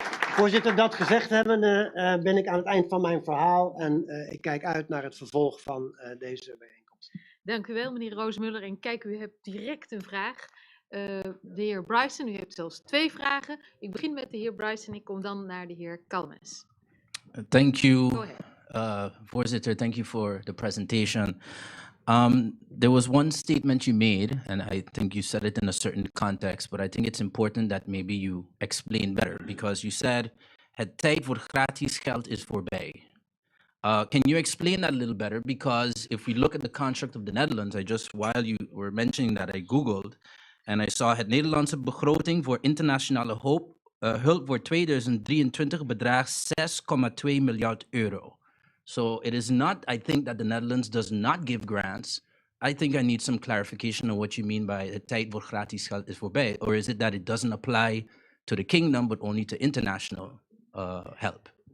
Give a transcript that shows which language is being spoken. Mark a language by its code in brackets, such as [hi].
[nl] Voorzitter, dat gezegd hebbende ben ik aan het eind van mijn verhaal en ik kijk uit naar het vervolg van deze bijeenkomst. Dank u wel, meneer Roosmuller. En kijk, u hebt direct een vraag. De heer Bryson, u hebt zelfs 2 vragen. Ik begin met de heer Bryson, ik kom dan naar de heer Kalmes. [en] Thank you, Go ahead. [nl] Voorzitter. [en] Thank you for the presentation. There was one statement you made, and I think you said it in a certain context, but I think it's important that maybe you explain better, because you said, [nl] het tijd voor gratis geld is voorbij. [en] Can you explain that a little better? Because if we look at the construct of the Netherlands, while you were mentioning that, I Googled, and I saw [nl] het Nederlandse begroting voor internationale hulp voor 2023 bedraagt 6,2 miljard euro. [en] So it is not, I think that the Netherlands does not give grants. I think I need some clarification on what you mean by [nl] het tijd voor gratis geld is voorbij. [en] Or is it that it doesn't apply to the kingdom, but only to international help?